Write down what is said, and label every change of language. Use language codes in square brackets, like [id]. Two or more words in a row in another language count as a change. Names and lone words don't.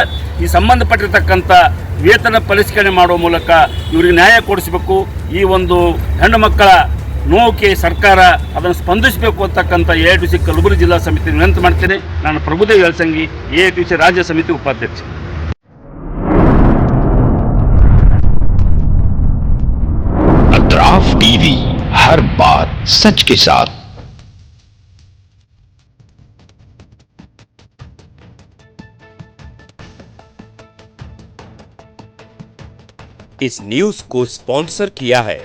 [kn] ಈ ಸಂಬಂಧಪಟ್ಟಿರ್ತಕ್ಕಂಥ ವೇತನ ಪರಿಷ್ಕರಣೆ ಮಾಡುವ ಮೂಲಕ ಇವ್ರಿಗೆ ನ್ಯಾಯ ಕೊಡಿಸಬೇಕು. ಈ ಒಂದು ಹೆಣ್ಣು ಮಕ್ಕಳ ನೋವಿಗೆ ಸರ್ಕಾರ ಅದನ್ನು ಸ್ಪಂದಿಸಬೇಕು ಅಂತಕ್ಕಂಥ AITUC ಕಲಬುರಗಿ ಜಿಲ್ಲಾ ಸಮಿತಿ ವಿನಂತಿ ಮಾಡ್ತೇನೆ. ನಾನು ಪ್ರಭುದೇವ್ ಯಲಸಂಗಿ, AITUC ರಾಜ್ಯ ಸಮಿತಿ ಉಪಾಧ್ಯಕ್ಷ. [hi] अतराफ टीवी, हर बात सच के साथ। इस न्यूज को स्पॉन्सर किया है